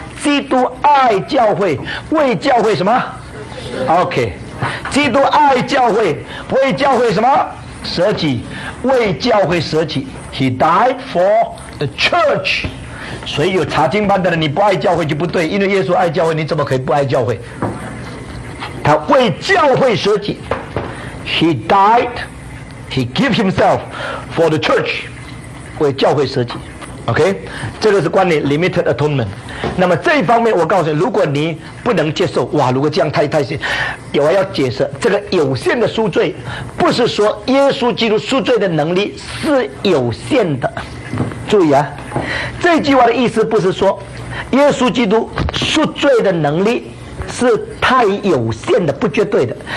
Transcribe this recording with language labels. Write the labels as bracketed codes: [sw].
[zh] 基督爱教会，为教会什么 ？OK， 基督爱教会，为教会什么？舍己，为教会舍己。 [en] He died for the church。 [zh] 所以有查经班的人，你不爱教会就不对，因为耶稣爱教会，你怎么可以不爱教会？他为教会舍己。 [en] He died, He gave himself for the church， [zh] 为教会舍己。 OK， 这个是关于 limited atonement。那么这一方面我告诉你，如果你不能接受，哇，如果这样太有，我要解释这个有限的赎罪，不是说耶稣基督赎罪的能力是有限的。注意啊，这句话的意思不是说耶稣基督赎罪的能力是太有限的，不绝对的。